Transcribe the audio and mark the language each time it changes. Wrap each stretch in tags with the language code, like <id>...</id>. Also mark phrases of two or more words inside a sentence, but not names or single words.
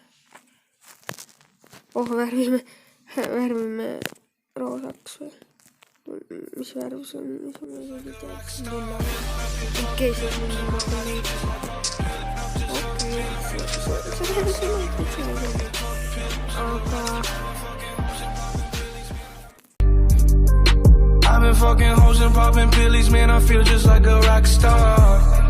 <et>värvime roosaks või? Mis värv see on? Mis on isegi teaks? Okei, see on mingi mõtteid. Okei, see aga...</et> <en>I've been fucking hoes and popping pillies, man, I feel just like a rock star.</en>